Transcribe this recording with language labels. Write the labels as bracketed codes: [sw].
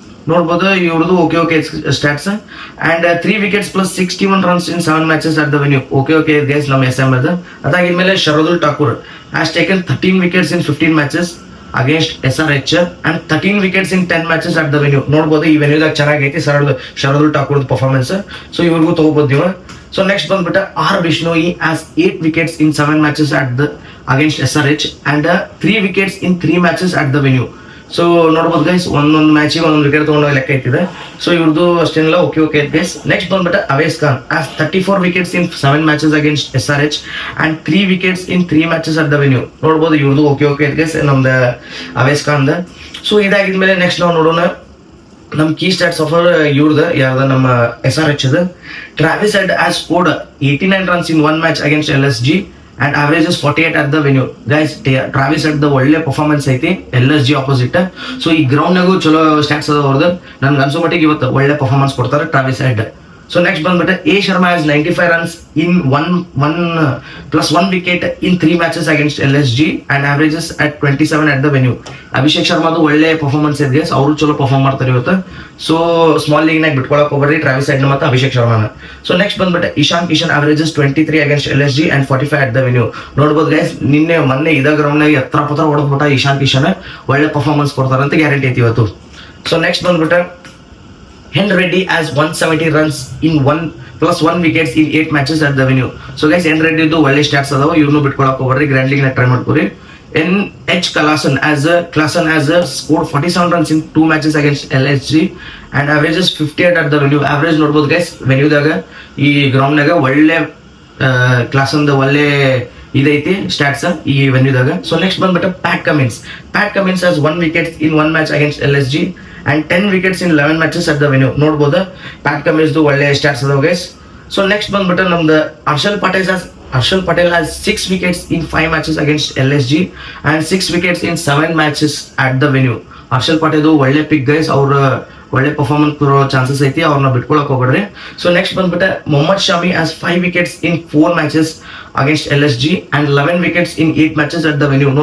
[kn] ನೋಡ್ಬೋದು ಇವ್ರದ್ದು okay stats and [en] 3 wickets plus 61 runs in 7 matches at the venue. [kn] Okay guys ನಮ್ಮ S ಎಮ್ಮದ್. ಅದಾಗಿದ್ಮೇಲೆ [en] Shardul Thakur has taken 13 wickets in 15 matches against SRH and 13 wickets in 10 matches at the venue. [kn] ನೋಡ್ಬೋದು ಈ ವೆನ್ಯೂದಾಗ ಚೆನ್ನಾಗೈತಿ ಶರದುಲ್ Thakur performance. So ಇವ್ರಿಗೂ ತಗೋಬೋದು ನೀವು. So next ಬಂದ್ಬಿಟ್ಟು [en] R Bishnoi has 8 wickets in 7 matches against SRH and 3 wickets in 3 matches at the venue. [kn] So ನೋಡ್ಬೋದು guys, ಒಂದೊಂದು ಮ್ಯಾಚಿಗೆ ಒಂದೊಂದು wicket ತಗೊಂಡು ಲೆಕ್ಕ ಐತಿದೆ. ಸೊ ಇವ್ರದ್ದು ಅಷ್ಟೇನಿಲ್ಲ, ಓಕೆ ಗೈಸ್. ನೆಕ್ಸ್ಟ್ ಬಂದ್ಬಿಟ್ಟು [en] Avesh Khan has 34 wickets in 7 matches against SRH and 3 wickets in 3 matches at the venue. [kn] ನೋಡ್ಬೋದು ಇವ್ರದ್ದು okay guys ನಮ್ದು ಅವೇಸ್ ಖಾನ್. ಸೊ ಇದಾಗಿದ್ಮೇಲೆ ನೆಕ್ಸ್ಟ್ ನಾವು ನೋಡೋಣ ನಮ್ ಕೀ ಸ್ಟಾಟ್ಸ್ ಆಫ್ ಇವ್ರದ್ದು ಯಾವ್ದ ನಮ್ಮ SRH. [en] Travis Head has scored 89 runs in 1 match against LSG and averages 48 at the venue. [kn] Guys, Travis head ಒಳ್ಳೆ ಪರ್ಫಾರ್ಮೆನ್ಸ್ ಐತಿ LSG ಅಪೋಸಿಟ್. ಸೊ ಈ ಗ್ರೌಂಡ್ ನಾಗೂ ಚಲೋ ಸ್ಟಾಟ್ಸ್ ಅದ ಅವ್ರದ್ದು. ನನ್ಗೆ ಅನ್ಸೋ ಮಟ್ಟಿಗೆ ಇವತ್ತು ಒಳ್ಳೆ ಪರ್ಫಾರ್ಮೆನ್ಸ್ ಕೊಡ್ತಾರೆ ಟ್ರಾವಿಸ್ ಹೆಡ್. ಸೊ ನೆಕ್ಸ್ಟ್ ಬಂದ್ಬಿಟ್ಟು [en] A Sharma has 95 runs in 1 wicket in 3 matches against LSG and averages at 27 at the venue. [kn] Abhishek ಶರ್ಮಾದು ಒಳ್ಳೆ ಪರ್ಫಾರ್ಮೆನ್ಸ್ ಇದೆ, ಅವರು ಚಲೋ ಪರ್ಫಾರ್ಮ್ ಮಾಡ್ತಾರೆ ಇವತ್ತು. ಸೊ ಸ್ಮಾಲ್ ಲೀಗ್ನಾಗ ಬಿಟ್ಕೊಳಕ್ ಹೋಗ್ಬರ್ರಿ ಟ್ರಾವಿಸ್ ಹೆಡ್ ಮತ್ತು ಅಭಿಷೇಕ್ ಶರ್ಮಾನ. ಸೊ ನೆಕ್ಸ್ಟ್ ಬಂದ್ಬಿಟ್ಟು [en] Ishan Kishan averages 23 against LSG and 45 at the venue. [kn] ನೋಡ್ಬೋದು ಗೈಸ್, ಮೊನ್ನೆ ಇದ ಗ್ರೌಂಡ್ನಾಗ ಎತ್ತರ ಪತ್ರ ಹೊಡೆದ್ಬಿಟ್ಟ ಇಶಾನ್ ಕಿಶನ್ ಒಳ್ಳೆ ಪರ್ಫಾರ್ಮೆನ್ಸ್ ಕೊಡ್ತಾರಂತ ಗ್ಯಾರಂಟಿ ಐತಿ ಇವತ್ತು. ಸೊ ನೆಕ್ಸ್ಟ್ ಬಂದ್ಬಿಟ್ಟು [en] Hen Reddy has 170 runs in 1 wickets in 8 matches at the venue. [kn] So guys, Hen Reddy ಇದು ಒಳ್ಳೆ ಸ್ಟಾಟ್ಸ್ ಅದಾವ, ಇವ್ರನ್ನು ಬಿಟ್ಕೊಳಕ್ ಹೋಗ್ಬರ್ರಿ, ಗ್ರ್ಯಾಂಡ್ ಲೀಗ್ ನ ಟ್ರೈ ಮಾಡ್ಕೊರಿ. [en] NH Klassen has scored 47 runs in 2 matches against LSG and averages 58 at the venue. [kn] Average ನೋಡ್ಬೋದು guys, ವೆನ್ಯೂದಾಗ ಈ ground ನಾಗ ಒಳ್ಳೆ Klaasen ಒಳ್ಳೆ ಇದೈತಿ ಸ್ಟಾಟ್ಸ್ ಈ ವೆನ್ಯೂದಾಗ. ಸೊ ನೆಕ್ಸ್ಟ್ ಬಂದ್ಬಿಟ್ಟು [en] Pat Cummins has 1 wicket in 1 match against LSG and 10 wickets in 11 matches at the venue. [kn] ನೋಡ್ಬೋದು Pat ಕಮಿನ್ಸ್ದು ಒಳ್ಳೆ stats ಅದಾವ ಗೈಸ್. ಸೊ ನೆಕ್ಸ್ಟ್ ಬಂದ್ಬಿಟ್ಟು ನಮ್ದು [en] Harshal Patel has 6 wickets in 5 matches against LSG and 6 wickets in 7 matches at the venue. [kn] Harshal Patel ಒಳ್ಳೆ ಪಿಕ್ guys, ಅವ್ರ ಒಳ್ಳೆ performance ಕೊಡೋ chances ಐತಿ, ಅವ್ರನ್ನ ಬಿಟ್ಕೊಳಕ್ ಹೋಗ್ಬೇಡ್ರಿ. ಸೊ ನೆಕ್ಸ್ಟ್ ಬಂದ್ಬಿಟ್ಟು [en] Mohammed Shami has 5 wickets in 4 matches against LSG and 11 wickets in 8 matches at the venue.